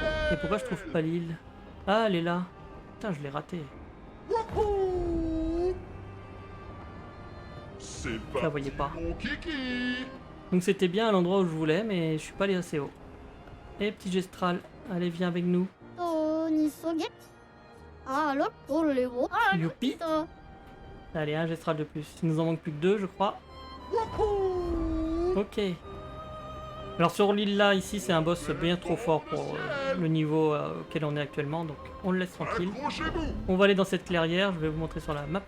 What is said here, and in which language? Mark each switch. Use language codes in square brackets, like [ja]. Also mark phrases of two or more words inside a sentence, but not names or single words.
[fr] Et pourquoi je trouve pas l'île? Ah, elle est là. Putain, je l'ai raté. Wouhou. C'est parti, la voyais pas. mon kiki. Donc c'était bien à l'endroit où je voulais, mais je suis pas allé assez haut. Et petit gestral, allez, viens avec nous. にそげあらこれをあら Youpi. [ja] 来た [fr] Allez, un gestral de plus. Il nous en manque plus que 2, je crois. Ok. Alors sur l'île là, ici, c'est un boss bien trop fort pour le niveau auquel on est actuellement, donc on le laisse tranquille. Accrochez-vous. On va aller dans cette clairière, je vais vous montrer sur la map.